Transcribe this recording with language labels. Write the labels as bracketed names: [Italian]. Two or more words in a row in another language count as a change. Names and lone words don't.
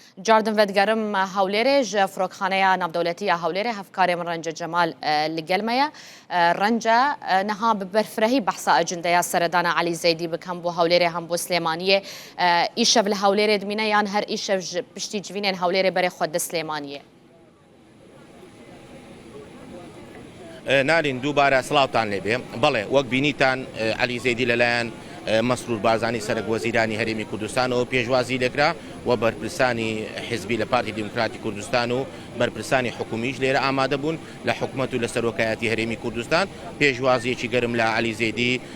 [Kurdish] جاردن ودگرم هولێرێ ji firokxaneya navdewletiya Hewlêrê hevkarê min Rence Cemal li gel me ye. Rence niha bi berfirehî behsa ecindeya seredana Elî Zeydî bikin bo Hewlêrê hem bo Slêmaniyê. Îşev li Hewlêrê dimîne yan her îşev ji piştî civînên Hewlêrê berê xwe di Slêmaniyê. [Central Kurdish] نالین دووبارە سڵاوتان لێبێ بەڵێ وەک بینیتان عەلی زەیدی لەلایەن مەسرور بارزانی سەرک وەزیرانی هەرێمی کوردستانەوە پێشوازی لێکرا و بەرپرسانی حیزبی لە پارتی دیموکراتی کوردستان و بەرپرسانی حکومیش لێرە ئامادە بوون لە حکومەت و لە سەرۆکایەتی هەرێمی کوردستان پێشوازیەکی گەرم لە عەلی زەیدی